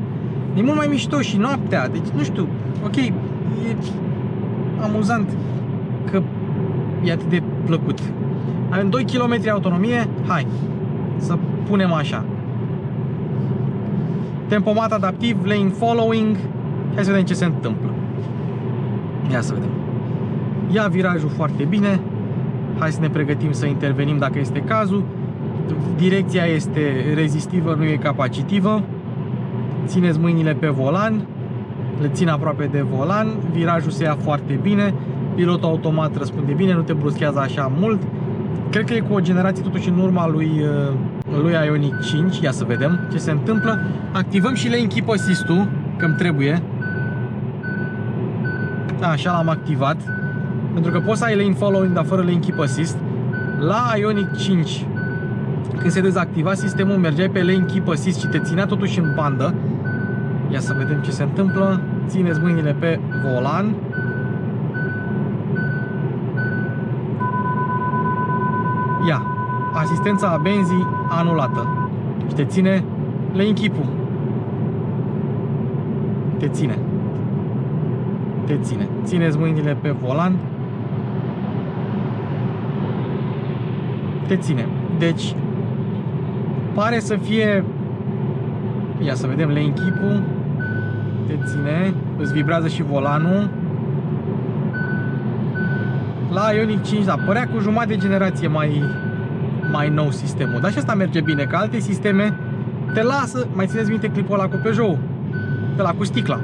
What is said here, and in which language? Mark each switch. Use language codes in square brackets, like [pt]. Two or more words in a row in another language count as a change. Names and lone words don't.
[ro] E mult mai mișto și noaptea, deci nu știu, ok, e amuzant că e atât de plăcut. Avem 2 km autonomie, hai să punem așa. Tempomat adaptiv, [en] lane following, [ro] hai să vedem ce se întâmplă. Ia să vedem. Ia virajul foarte bine, hai să ne pregătim să intervenim dacă este cazul. Direcția este rezistivă, nu e capacitivă. Țineți mâinile pe volan, le țin aproape de volan, virajul se ia foarte bine, pilotul automat răspunde bine, nu te bruschează așa mult. Cred că e cu o generație totuși în urma lui Ioniq 5, ia să vedem ce se întâmplă. Activăm și [en] lane keep assist-ul, [ro] că îmi trebuie. Așa l-am activat, pentru că poți să ai [en] lane following, [ro] dar fără [en] lane keep assist. [ro] La Ioniq 5, când se dezactiva sistemul, mergeai pe [en] lane keep assist [ro] și te ținea totuși în bandă. Ia să vedem ce se întâmplă. Țineți mâinile pe volan. Ia, asistența a benzii anulată. Și te ține [en] lane keep-ul. [ro] Te ține. Te ține. Țineți mâinile pe volan. Te ține. Deci pare să fie... Ia să vedem [en] lane keep-ul. [ro] Te ține. Îți vibrează și volanul. La Ioniq 5, da, părea cu jumătate de generație mai nou sistemul. Dar și asta merge bine, că alte sisteme te lasă, mai țineți minte clipul ăla cu Peugeot, ăla cu sticla.